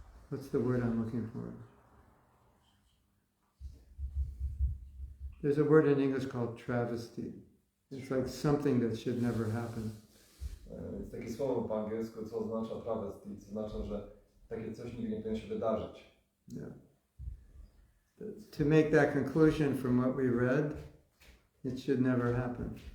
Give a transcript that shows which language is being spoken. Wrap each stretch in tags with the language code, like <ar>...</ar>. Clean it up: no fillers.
<en>What's the word I'm looking for? There's a word in English called travesty. It's like something that should never happen.</en> <pl>Jest takie słowo po angielsku, co oznacza travesty, co oznacza, że takie coś nigdy nie powinno się wydarzyć.</pl> <en>Yeah. To make that conclusion from what we read, it should never happen.</en>